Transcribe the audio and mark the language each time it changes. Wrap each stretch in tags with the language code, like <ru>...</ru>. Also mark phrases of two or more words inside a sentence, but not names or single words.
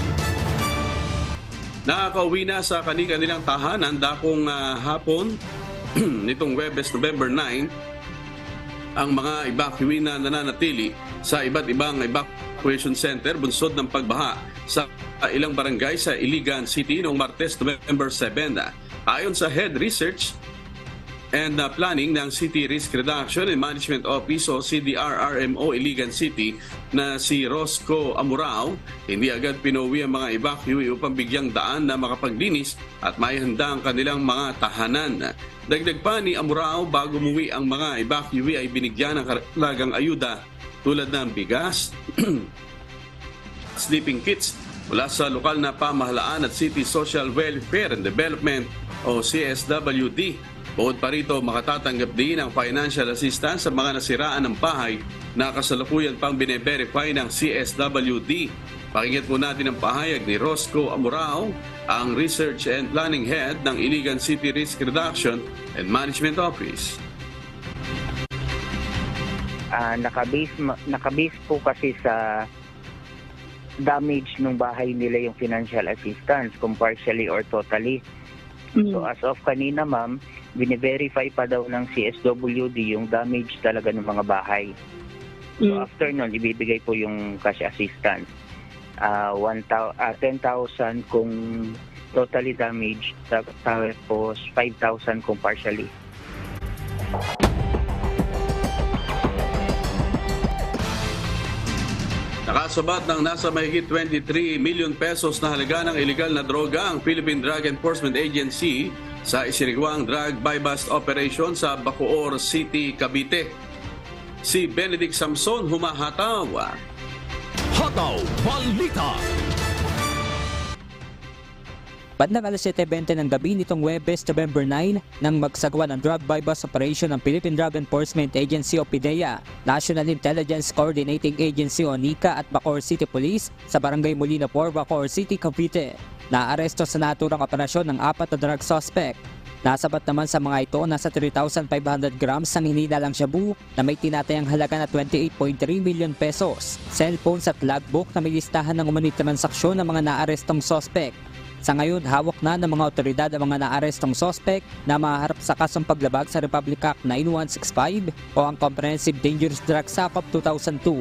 <tl>Nakakauwi na sa kanilang tahanan dakong hapon nitong Huwebes, November 9 ang mga evacuee na nananatili sa iba't ibang evacuation center bunsod ng pagbaha sa ilang barangay sa Iligan City noong Martes, November 7. Ayon sa Head Research and Planning ng City Risk Reduction and Management Office o CDRRMO Iligan City na si Rosco Amurao, hindi agad pinauwi ang mga evacuee upang bigyang daan na makapaglinis at maihanda ang kanilang mga tahanan. Dagdag pa ni Amurao, bago umuwi ang mga evacuee ay binigyan ng karagdagang ayuda tulad ng bigas,</tl> <en>sleeping kits</en> <tl>mula sa lokal na pamahalaan at City Social Welfare and Development o CSWD. Bukod pa rito, makatatanggap din ng</tl> <en>financial assistance</en> <tl>sa mga nasiraan ng bahay na kasalukuyan pang bine-verify ng CSWD. Pakinggan po natin ang pahayag ni Rosco Amurao, ang Research and Planning Head ng Iligan City Risk Reduction and Management Office. Nakabase po kasi sa damage ng bahay nila yung</tl> <en>financial assistance,</en> <tl>kung</tl> <en>partially or totally. So as of</en> <tl>kanina, ma'am, bine-verify pa daw ng CSWD yung damage talaga ng mga bahay.</tl> <en>So after</en> <tl>nun, ibibigay po yung</tl> <en>cash assistance.</en> <tl>10,000 kung</tl> <en>totally damaged,</en> <tl>tapos 5,000 kung partially. Nakasabat ng nasa mahigit 23 million pesos na halaga ng illegal na droga ang Philippine Drug Enforcement Agency sa isinigawang</tl> <en>drug buy-bust operation</en> <tl>sa Bacoor City, Cavite. Si Benedict Samson humahataw. Hataw Balita. Bandang alas 7:20 ng gabi nitong Huwebes, November 9, nang magsagawa ng</tl> <en>drug buy-bust operation</en> <tl>ng Philippine Drug Enforcement Agency o PDEA, National Intelligence Coordinating Agency o NICA at Bacoor City Police sa Barangay Molina 4, Bacoor City, Cavite. Naaresto sa naturang operasyon ng 4 na</tl> <en>drug suspect.</en> <tl>Nasabat naman sa mga ito nasa 3,500 grams ng hinilalang shabu na may tinatayang halaga na 28.3 million pesos, cellphones at logbook na may listahan ng umano'y transaksyon ng mga naarestong suspect. Sa ngayon, hawak na ng mga otoridad ang mga naarestong suspect na maharap sa kasong paglabag sa Republic Act 9165 o ang Comprehensive Dangerous Drugs Act of 2002.</tl>